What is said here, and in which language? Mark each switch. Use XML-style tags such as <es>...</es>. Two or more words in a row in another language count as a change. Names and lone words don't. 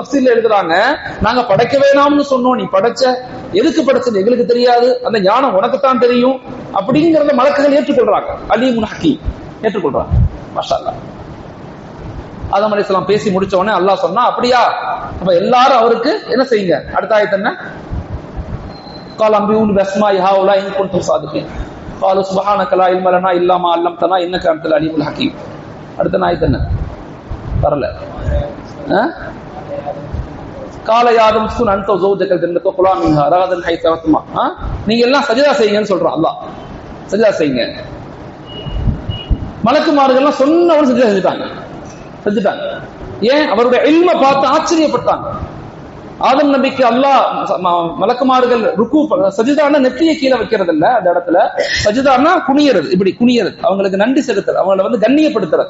<ta>தஃசீர்ல எழுதுறாங்க, நாங்க படைக்க வேணாம்னு சொன்னோம், நீ படைச்ச, எதுக்கு படைச்சது எங்களுக்கு தெரியாது, அந்த ஞானம் உனக்குத்தான் தெரியும் அப்படிங்கறத மலக்குகள் ஏற்றுக்கொள்றாங்க.</ta> <ar>العليم الحكيم</ar> <ta>ஏற்றுக்கொள்றாங்க.</ta> <ar>ما شاء الله.</ar> <ta>ஆதம் அலைஹிஸ்ஸலாம் பேசி முடிச்ச உடனே அல்லாஹ் சொன்னா, அப்படியா, அப்ப எல்லாரும் அவருக்கு என்ன செய்யுங்க. அடுத்த ஆயத்து என்ன?</ta> <ar>قال انبئوني باسماء هؤلاء ان كنتم صادقين قالوا سبحانك لا علم لنا الا ما علمتنا انك انت العليم الحكيم.</ar> <ta>அடுத்த ஆயத்து என்ன? வரல.</ta> <ar>قال يا آدم اسكن انت وزوجك الجنة وكلا منها رغدا حيث شئتما.</ar> <ta>நீங்க எல்லாம் சஜதா செய்யுங்கன்னு சொல்றான் அல்லாஹ். சஜதா செய்யுங்க. மலக்குமார்கள் எல்லாம் சொன்னவங்க செஞ்சுட்டாங்க. ஏன்? அவருடைய இல்ம பார்த்து ஆச்சரியப்பட்டாங்க. ஆதம் நபிக்கு அல்லாஹ் மலக்குமார்கள் ருக்கு சஜிதான்னா நெத்தியை கீழே வைக்கிறது இல்ல, அந்த இடத்துல சஜிதான்னா குனியறது, இப்படி குனியறது, அவங்களுக்கு நன்றி செலுத்துறது, அவங்களை கண்ணியப்படுத்துறது.</ta>